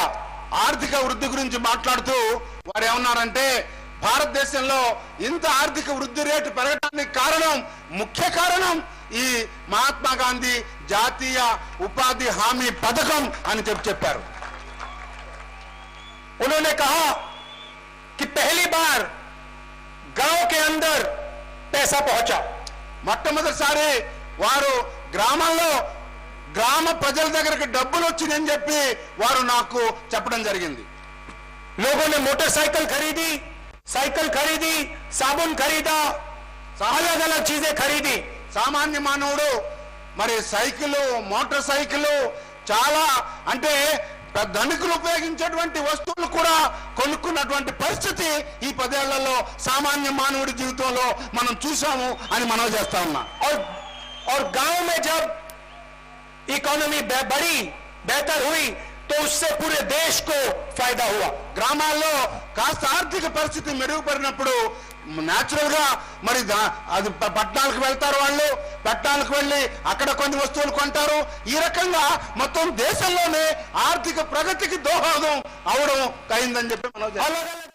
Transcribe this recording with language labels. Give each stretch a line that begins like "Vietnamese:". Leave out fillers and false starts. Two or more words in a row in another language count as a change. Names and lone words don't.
Telugu: ఆర్థిక వృద్ధి గురించి మాట్లాడుతూ వారు ఏమన్నారంటే భారతదేశంలో ఇంత ఆర్థిక వృద్ధి రేటు పెరగడానికి ముఖ్య కారణం ఈ మహాత్మా గాంధీ జాతీయ ఉపాధి హామీ పథకం అని చెప్పారు.
Hindi: उन्होंने कहा कि पहली बार गांव के अंदर पैसा पहुंचा.
Telugu: మొట్టమొదటిసారి వారు గ్రామాల్లో గ్రామ ప్రజల దగ్గరికి డబ్బులు వచ్చిందని చెప్పి వారు నాకు చెప్పడం జరిగింది.
Hindi: लोगों ने मोटरसाइकिल खरीदी, साइकिल खरीदी, साबुन खरीदा, अलग अलग चीजें खरीदी.
Telugu: సామాన్య మానవుడు మరి సైకిల్, మోటార్ సైకిల్, చాలా అంటే ధనికులు ఉపయోగించేటువంటి వస్తువులు కూడా కొనుక్కున్నటువంటి పరిస్థితి ఈ 10 ఏళ్లలో సామాన్య మానవుడి జీవితంలో మనం చూసాము అని మనం చేస్తా ఉన్నాం.
Hindi: और गांव में जब इकोनॉमी बढ़ी, बेहतर हुई, तो उससे पूरे देश को फायदा हुआ.
Telugu: గ్రామాల్లో కాస్త ఆర్థిక పరిస్థితి మెరుగుపడినప్పుడు న్యాచురల్ గా మరి అది పట్టణాలకు వెళ్తారు. వాళ్ళు పట్టణాలకు వెళ్ళి అక్కడ కొన్ని వస్తువులు కొంటారు. ఈ రకంగా మొత్తం దేశంలోనే ఆర్థిక ప్రగతికి దోహదం అవడం అయిందని చెప్పి మనం